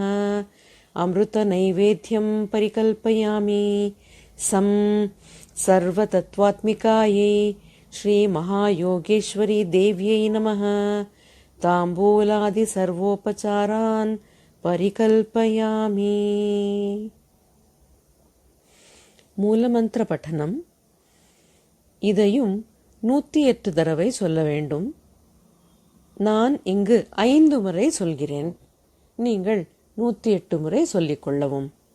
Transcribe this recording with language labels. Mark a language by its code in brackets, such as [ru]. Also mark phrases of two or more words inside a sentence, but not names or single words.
[sa] अमृतनैवेद्यं परिकल्पयामि. सं सर्वतत्त्वात्मिकायै श्री महायोगेश्वरी देव्यै नमः. ताम्बूलादि सर्वोपचारान् परिकल्पयामि. [ta] மூலமந்திர பட்டனம். இதையும் 108 தடவை சொல்ல வேண்டும். நான் இங்கு 5 முறை சொல்கிறேன். நீங்கள் 108 முறை சொல்லிக் கொள்ளவும்.